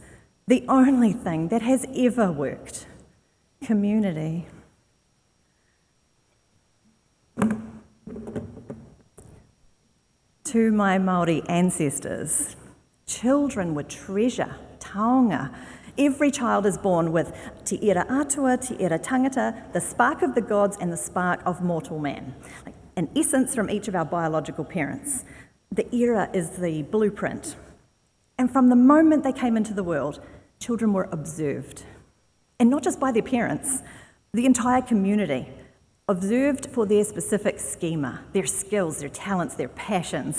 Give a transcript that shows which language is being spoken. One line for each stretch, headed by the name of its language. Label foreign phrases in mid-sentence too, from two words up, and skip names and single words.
English: The only thing that has ever worked. Community. To my Māori ancestors, children were treasure, taonga. Every child is born with
Māori: te ira atua, te ira tangata,
English: the spark of the gods and the spark of mortal man. An essence from each of our biological parents. The ira is the blueprint. And from the moment they came into the world, children were observed. And not just by their parents, the entire community, observed for their specific schema, their skills, their talents, their passions.